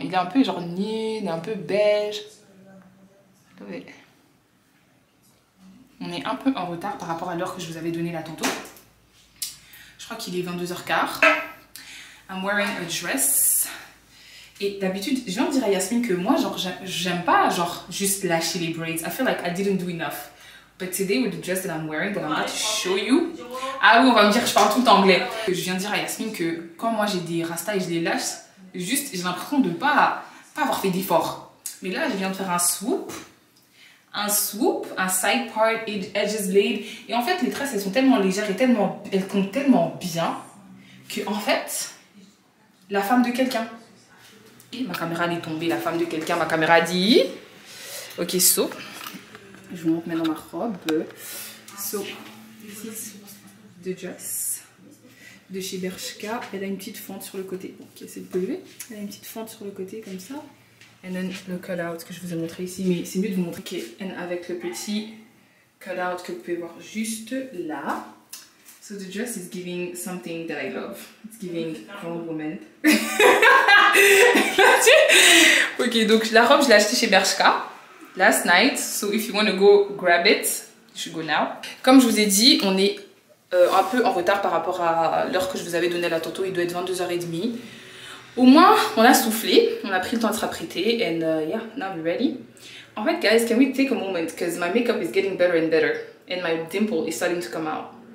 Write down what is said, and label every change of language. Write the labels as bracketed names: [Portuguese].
[French] Il est un peu genre nude, un peu beige. Ouais. On est un peu en retard par rapport à l'heure que je vous avais donnée là tantôt. Je crois qu'il est 22 h 15. [English] I'm wearing a dress. [French] Et d'habitude, je viens de dire à Yasmine que moi, genre, j'aime pas genre juste lâcher les braids. [English] I feel like I didn't do enough. But today with the dress that I'm wearing, that I'm about to show you. [French] Ah oui, on va me dire que je parle tout le temps anglais. Je viens de dire à Yasmine que quand moi j'ai des rastas et je les lâche, juste j'ai l'impression de pas avoir fait d'effort. Mais là, je viens de faire un swoop, un side part, edges laid. Et en fait, les tresses, elles sont tellement légères et elles comptent tellement bien que en fait, la femme de quelqu'un. Et ma caméra elle est tombée, la femme de quelqu'un, ma caméra a dit. Ok, so. Je vous montre maintenant ma robe. [English] So, this is the dress [French] de chez Bershka. Elle a une petite fente sur le côté. Ok, c'est le PV. Elle a une petite fente sur le côté comme ça. Et then le cut-out que je vous ai montré ici. Mais c'est mieux de vous montrer. Ok, et avec le petit cut-out que vous pouvez voir juste là. [English] So the dress is giving something that I love. It's giving grown woman. [French] Ok, donc la robe je l'ai achetée chez Bershka [English] last night. So if you want to go grab it, you should go now. [French] Comme je vous ai dit, on est un peu en retard par rapport à l'heure que je vous avais donnée à la toto. Il doit être 22h30. Au moins, on a soufflé. On a pris le temps de se rapprêter. [English] And yeah, now we're ready. En fait, guys, can we take a moment? Because my makeup is getting better and better. And my dimple is starting to come out.